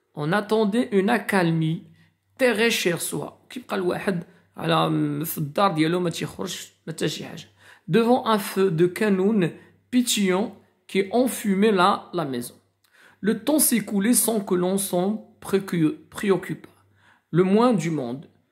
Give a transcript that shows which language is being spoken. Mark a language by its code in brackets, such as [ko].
[fr] On attendait une accalmie, terré chez soi. [ar] كيبقى الواحد على في الدار ديالو ما تيخرجش حتى شي حاجة. [fr] Devant un feu de canoun pétillant qui enfumait la maison. Le temps s'écoulait sans que l'on s'en préoccupât. Le moins du monde.